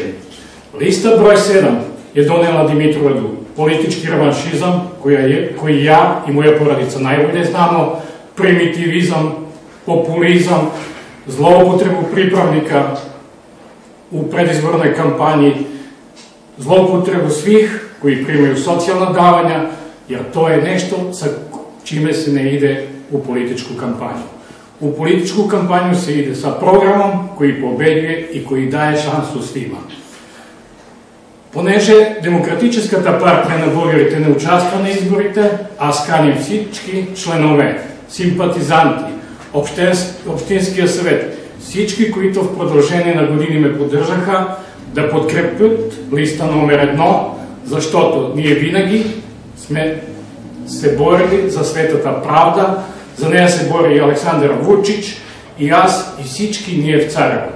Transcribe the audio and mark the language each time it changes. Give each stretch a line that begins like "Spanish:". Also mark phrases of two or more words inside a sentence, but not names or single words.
Serbian: Lista broj 7 je donela Dimitrovgradu politički revanšizam, koji ja i moja porodica najbolje znamo, primitivizam, populizam, zloupotrebu pripravnika u predizbornoj kampanji, zloupotrebu svih koji primaju socijalna davanja, jer to je nešto sa čime se ne ide u političku kampanju. U političku kampanju se ide sa programom koji pobeđuje i koji daje šansu svima.
Bulgarian: Понеже Демократическата партия на българите не участва на изборите, аз каним всички членове, симпатизанти, Общинския съвет, всички, които в продължение на години ме поддържаха, да подкрепят листа номер 1, защото ние винаги сме се борили за светата правда, за нея се бори и Александър Вучич, и аз, и всички ние в Царевод.